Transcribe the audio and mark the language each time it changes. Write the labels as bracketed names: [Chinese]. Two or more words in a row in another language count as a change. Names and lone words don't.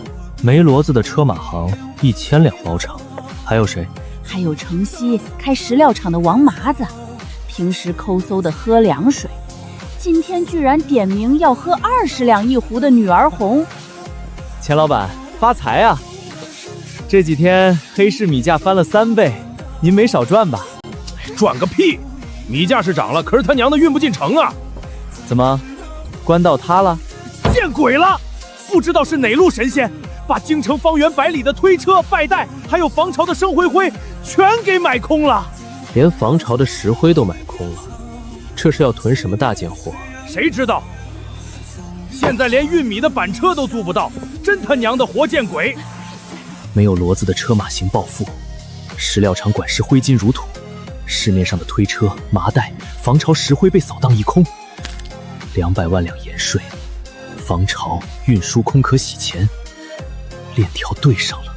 [Chinese] 沒騾子的車馬行1000兩包場。還有誰？還有城西開石料廠的王麻子，平時摳搜的喝凉水，今天居然點名要喝20兩一壺的女兒紅。钱老板發財啊！這幾天黑市米價翻了3倍，您沒少賺吧？賺個屁！米價是漲了，可是他娘的運不進城啊！怎麼，官道塌了？見鬼了！不知道是哪路神仙，把京城方圓百里的推車、拜袋，還有防潮的生灰灰，全給買空了。連防潮的石灰都買空了，這是要囤什麼大件貨？誰知道？現在連運米的板車都租不到，真他娘的活見鬼！沒有騾子的車馬行暴富，石料場管事揮金如土，市面上的推車、麻袋、防潮石灰被掃蕩一空，200萬兩鹽稅，防潮運輸空殼洗錢，鏈條對上了。